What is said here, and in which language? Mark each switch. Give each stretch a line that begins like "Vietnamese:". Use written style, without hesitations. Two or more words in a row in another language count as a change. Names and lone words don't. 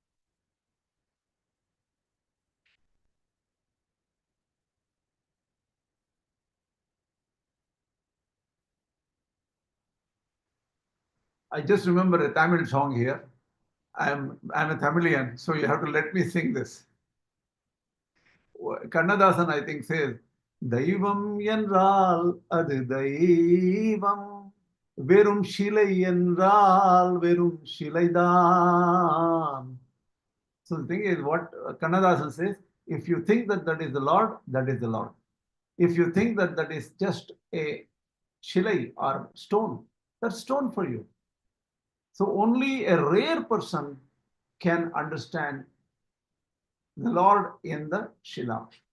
English: I just remember a Tamil song here. I'm a Tamilian, so you have to let me sing this. Kannadasan, I think, says,
Tamil: தெய்வம் என்றால் அது தெய்வம், வெறும் சிலை என்றால் வெறும் சிலைதான்.
English: So the thing is, what Kannadasan says, if you think that that is the Lord, that is the Lord. If you think that that is just a shilai or stone, that's stone for you. So only a rare person can understand the Lord in the Shila.